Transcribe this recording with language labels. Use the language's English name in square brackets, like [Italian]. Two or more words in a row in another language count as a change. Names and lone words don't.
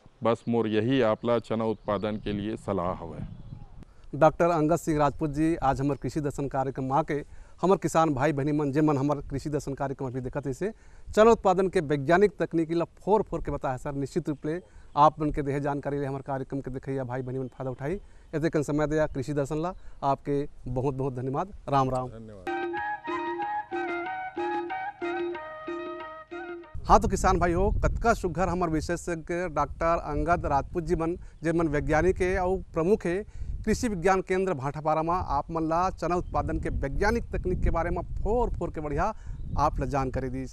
[Chhattisgarhi] बस मोर यही आप ला चना उत्पादन के लिए सलाह है। डॉक्टर अंगद सिंह राजपूत जी आज हमारे कृषि दर्शन कार्यक्रम आके हमारे किसान भाई बहनी मन जे मन हमारे कृषि दर्शन कार्यक्रम अभी देखते इसे चना उत्पादन के वैज्ञानिक तकनीकी ला फोर के बताया सर। निश्चित रूप से आप मन के देहे जानकारी हमारे कार्यक्रम के देखिए भाई बहनी मन फायदा उठाई। ऐसे कन समय दिया कृषि दर्शन ला आपके बहुत बहुत धन्यवाद। राम राम। धन्यवाद। हाँ तो किसान भाई हो कतका सुघर हमारे विशेषज्ञ डॉक्टर अंगद राजपूत जी मन जे मन वैज्ञानिक है और प्रमुख है कृषि विज्ञान केंद्र भाटापारा में आप मन ला चना उत्पादन के वैज्ञानिक तकनीक के बारे में फोर के बढ़िया आप ला जानकारी दी।